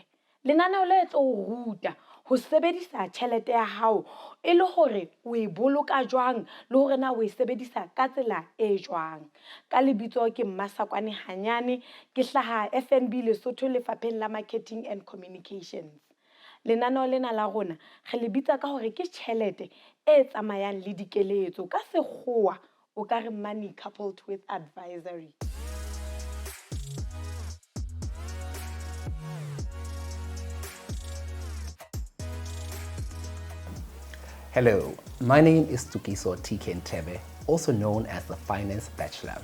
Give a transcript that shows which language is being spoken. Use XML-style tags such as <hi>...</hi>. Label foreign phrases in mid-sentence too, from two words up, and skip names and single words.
<st>Lenaneo le tlo o ruta ho sebedisa tjhelete ya hao e le hore o e boloka jwang le hore na o e sebedisa ka tsela e jwang. Ka lebitso ke Mmasakwane hanyane ke hlaha FNB Lesotho Lefapheng la</st> <en>Marketing and Communications.</en> <st>Lenaneo lena la rona re le bitsa ka hore ke tjhelete e tsamayang le dikeletso ka sekgowa o ka re</st> <en>money coupled with advisory. Hello, my name is Tukiso TK Ntebe, also known as the Finance Bachelor.</en>